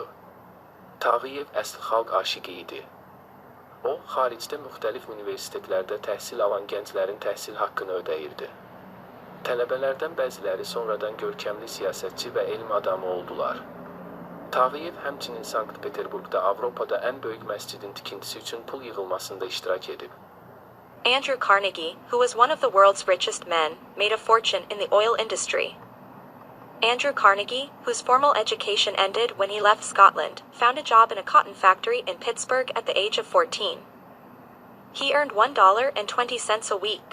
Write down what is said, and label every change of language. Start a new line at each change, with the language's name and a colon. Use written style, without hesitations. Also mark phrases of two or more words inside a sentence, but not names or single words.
Azerbaijani: Tağıyev əsl xalq aşiqi idi. O, xaricdə müxtəlif universitetlərdə təhsil alan gənclərin təhsil haqqını ödəyirdi. Tələbələrdən bəziləri sonradan görkəmli siyasətçi və elm adamı oldular. Tağıyev həmçinin Sankt-Peterburqda Avropada ən böyük məscidin tikintisi üçün pul yığılmasında iştirak edib.
English: Andrew Carnegie, who was one of the world's richest men, made a fortune in the oil industry. Andrew Carnegie, whose formal education ended when he left Scotland, found a job in a cotton factory in Pittsburgh at the age of 14. He earned $1.20 a week.